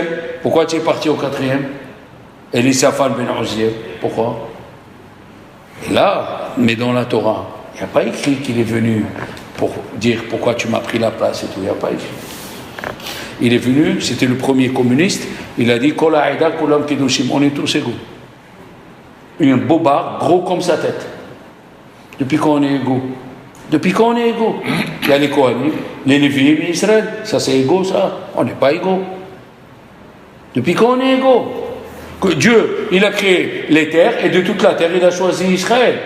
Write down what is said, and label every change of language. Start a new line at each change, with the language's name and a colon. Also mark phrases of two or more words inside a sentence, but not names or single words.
French: Pourquoi tu es parti au 4e? Elisaphan ben Uzziel. Pourquoi? Et là, mais dans la Torah, il n'y a pas écrit qu'il est venu pour dire pourquoi tu m'as pris la place et tout. Il n'y a pas écrit. Il est venu, c'était le premier communiste. Il a dit
Hebrew: כל העדה כולם קדושים.
French: On est tous égaux. Un bobard gros comme sa tête. Depuis quand on est égaux? Il y a les Kohanim, les Lévites et Israël. Ça c'est égaux, ça. On n'est pas égaux. Depuis quand on est égaux? Que Dieu, il a créé les terres, et de toute la terre, il a choisi Israël.